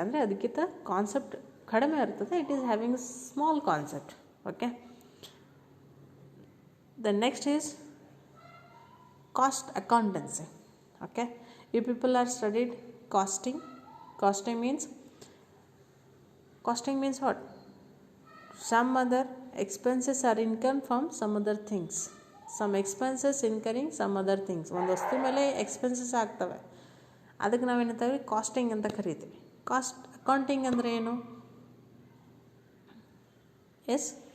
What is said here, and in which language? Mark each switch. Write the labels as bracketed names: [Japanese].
[Kannada] ಅಂದರೆ ಅದಕ್ಕಿಂತ ಕಾನ್ಸೆಪ್ಟ್ ಕಡಿಮೆ ಇರ್ತದೆ, [English] It is having small concept. Okay, the next is cost accountancy. Okay, you people are studied costing. Costing means Costing means what? Some other expenses are incurred from some other things. Some expenses incurring some other things. [Kannada] ಒಂದು ವಸ್ತು ಮೇಲೆ expenses ಆಗ್ತವೆ, ಅದಕ್ಕೆ ನಾವೇನಂತೀವಿ casting ಅಂತ ಕರಿತೀವಿ. Cost accounting ಅಂದರೆ ಏನು? S,